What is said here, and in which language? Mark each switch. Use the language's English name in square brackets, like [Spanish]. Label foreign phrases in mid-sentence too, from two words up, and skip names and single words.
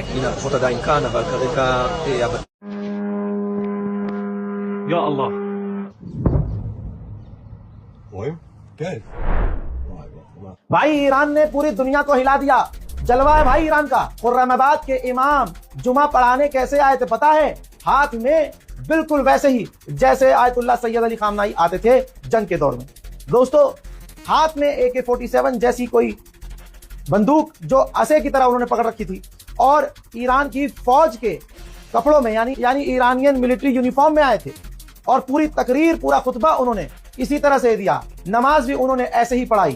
[Hebrew] הנה, הכוחות עדיין כאן, אבל כרגע... [Arabic] يا الله. [Hebrew] רואים? כן. [Hindi] भाई ईरान ने पूरी दुनिया को हिला दिया, जलवा है भाई ईरान का। खुर्रमाबाद के इमाम जुमा पढ़ाने कैसे आए थे पता है? हाथ में बिल्कुल वैसे ही जैसे आयतुल्लाह सैयद अली खामनाई आते थे जंग के दौर में। दोस्तों, हाथ में AK-47 जैसी कोई बंदूक जो असे की तरह उन्होंने पकड़ रखी थी और ईरान की फौज के कपड़ों में यानी [English] Iranian military uniform [Hindi] में आए थे और पूरी तकरीर, पूरा खुतबा उन्होंने इसी तरह से दिया, नमाज भी उन्होंने ऐसे ही पढ़ाई।